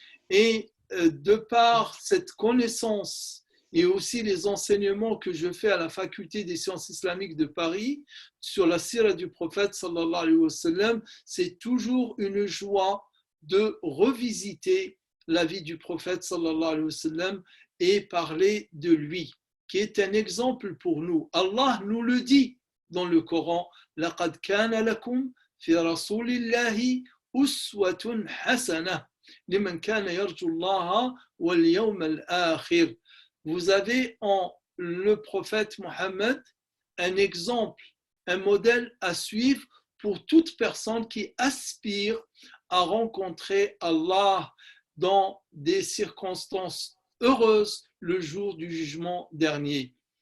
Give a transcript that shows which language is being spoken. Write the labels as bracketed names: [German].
[French] Et de par cette connaissance et aussi les enseignements que je fais à la faculté des sciences islamiques de Paris sur la sira du prophète sallallahu alayhi wa sallam, c'est toujours une joie de revisiter la vie du prophète sallallahu alayhi wa sallam et parler de lui, qui est un exemple pour nous. Allah nous le dit dans le Coran, [Arabic] لَقَدْ كَانَ لَكُمْ فِي رَسُولِ اللَّهِ أُسْوَةٌ حَسَنَةٌ لِمَنْ كَانَ يَرْجُو اللَّهَ وَالْيَوْمَ الْآخِرِ. [French] Vous avez en le prophète Mohammed un exemple, un modèle à suivre pour toute personne qui aspire à rencontrer Allah dans des circonstances heureuses le jour du jugement dernier.